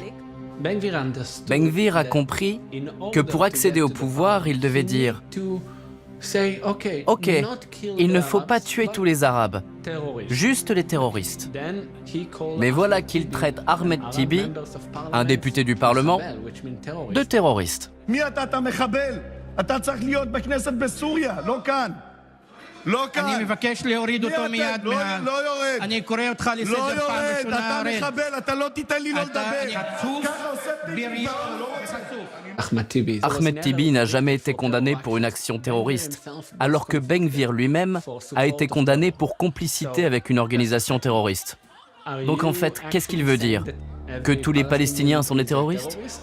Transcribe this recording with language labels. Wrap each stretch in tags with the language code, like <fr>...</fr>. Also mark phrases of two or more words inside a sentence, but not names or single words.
<fr>Ben-Gvir a compris que pour accéder au pouvoir, il devait dire « Ok, il ne faut pas tuer tous les Arabes, juste les terroristes. » Mais voilà qu'il traite Ahmed Tibi, un député du Parlement, de terroriste.</fr> <he>מי אתה מחבל? אתה צריך להיות בכנסת בסוריה, לא כאן. לא כאן. אני מבקש להוריד אותו מיד מהל. לא יורד. אני קורא אותך לסדר פעם ראשונה. אתה מחבל, אתה לא תיתן לי לא לדבר.</he> <fr>Ahmed Tibi n'a jamais été condamné pour une action terroriste, alors que Ben-Gvir lui-même a été condamné pour complicité avec une organisation terroriste. Donc en fait, qu'est-ce qu'il veut dire? Que tous les Palestiniens sont des terroristes?</fr>